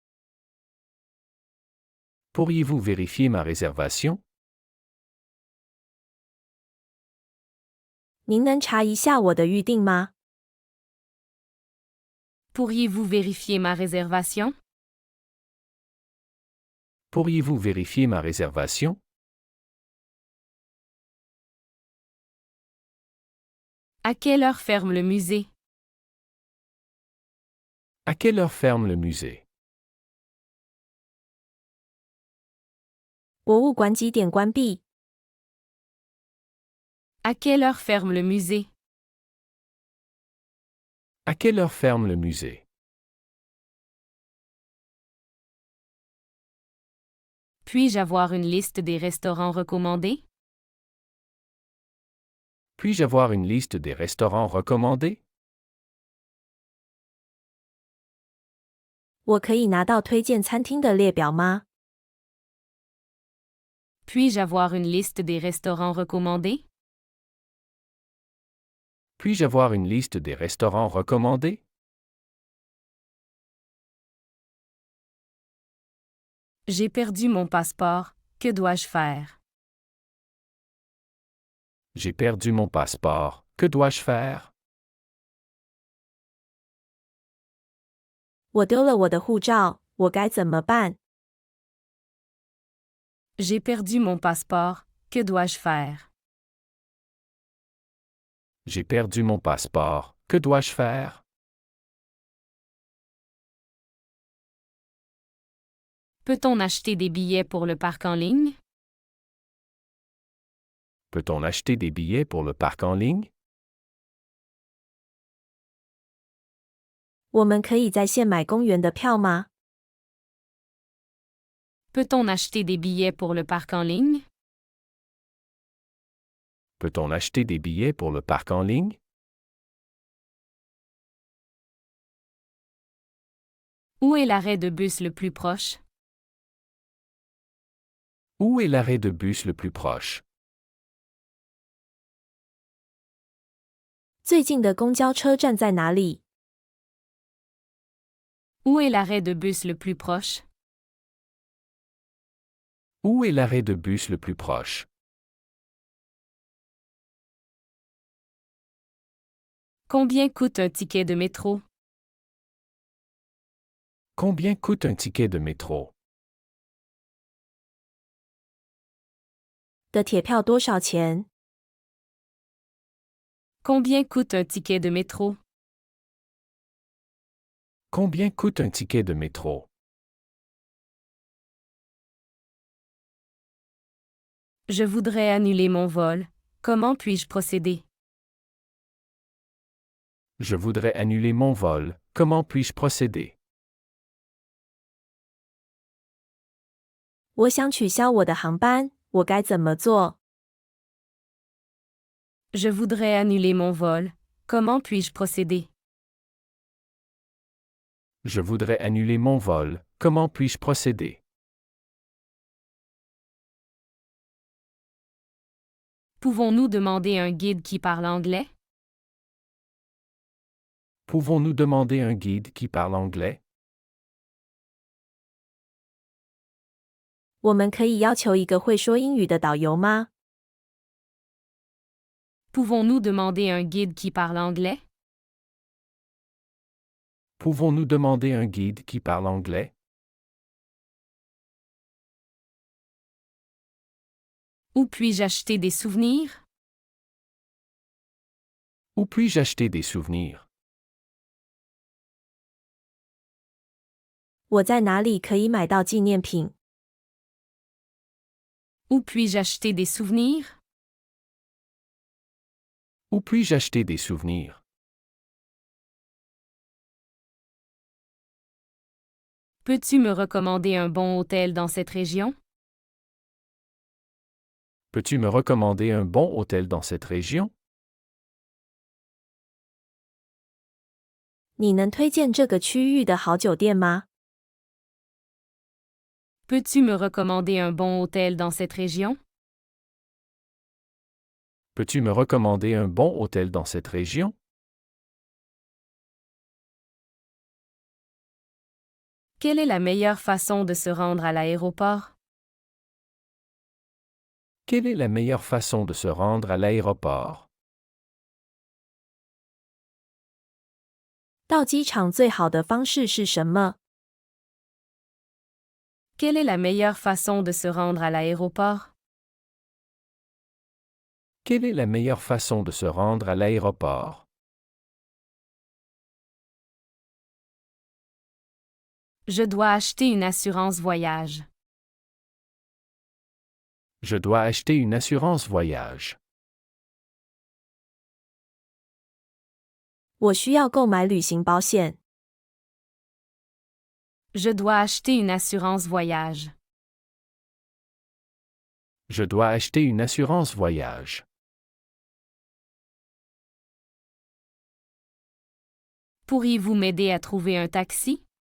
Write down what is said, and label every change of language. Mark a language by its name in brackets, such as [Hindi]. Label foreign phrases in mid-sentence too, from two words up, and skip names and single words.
[French] Pourriez-vous vérifier ma réservation? [Chinese] 您能查一下我的预订吗？ [French] Pourriez-vous vérifier ma réservation? Pourriez-vous vérifier ma réservation? À quelle heure ferme le musée? À quelle heure ferme le musée? [Chinese] 博物馆几点关闭？ [French] À quelle heure ferme le musée? À quelle heure ferme le musée? Puis-je avoir une liste des restaurants recommandés? Puis-je avoir une liste des restaurants recommandés? [Chinese] 我可以拿到推荐餐厅的列表吗？ [French] Puis-je avoir une liste des restaurants recommandés? Puis-je avoir une liste des restaurants recommandés? J'ai perdu mon passeport. Que dois-je faire? J'ai perdu mon passeport. Que dois-je faire? [Chinese] 我丢了我的护照，我该怎么办？ [French] J'ai perdu mon passeport. Que dois-je faire? J'ai perdu mon passeport. Que dois-je faire? Peut-on acheter des billets pour le parc en ligne? Peut-on acheter des billets pour le parc en ligne? [Chinese] 我们可以在线买公园的票吗？ [French] Peut-on acheter des billets pour le parc en ligne? Peut-on acheter des billets pour le parc en ligne? Où est l'arrêt de bus le plus proche? Où est l'arrêt de bus le plus proche? [Chinese] 最近的公交车站在哪里？ [French] Où est l'arrêt de bus le plus proche? Où est l'arrêt de bus le plus proche? Combien coûte un ticket de métro? Combien coûte un ticket de métro? [Chinese] 的铁票多少钱？ [French] Combien coûte un ticket de métro? Combien coûte un ticket de métro? Je voudrais annuler mon vol. Comment puis-je procéder? Je voudrais annuler mon vol. Comment puis-je procéder? [Chinese] 我想取消我的航班，我该怎么做？ [French] Je voudrais annuler mon vol. Comment puis-je procéder? Je voudrais annuler mon vol. Comment puis-je procéder? Pouvons-nous demander un guide qui parle anglais? Pouvons-nous demander un guide qui parle anglais? [Chinese] 我们可以要求一个会说英语的导游吗？ [French] Pouvons-nous demander un guide qui parle anglais? Pouvons-nous demander un guide qui parle anglais? Où puis-je acheter des souvenirs? Où puis-je acheter des souvenirs? [Chinese] 我在哪里可以买到纪念品？ [French] Où puis-je acheter des souvenirs? Où puis-je acheter des souvenirs? Peux-tu me recommander un bon hôtel dans cette région? Peux-tu me recommander un bon hôtel dans cette région? [Chinese] 你能推荐这个区域的好酒店吗？ [French] Peux-tu me recommander un bon hôtel dans cette région? Peux-tu me recommander un bon hôtel dans cette région? Quelle est la meilleure façon de se rendre à l'aéroport? Quelle est la meilleure façon de se rendre à l'aéroport? [Chinese] 到机场最好的方式是什么？ [French] Quelle est la meilleure façon de se rendre à l'aéroport? Quelle est la meilleure façon de se rendre à l'aéroport? Je dois acheter une assurance voyage. Je dois acheter une assurance voyage. [Chinese] 我需要购买旅行保险。 [French] Je dois acheter une assurance voyage. Je dois acheter une assurance voyage. Pourriez-vous m'aider à trouver un taxi?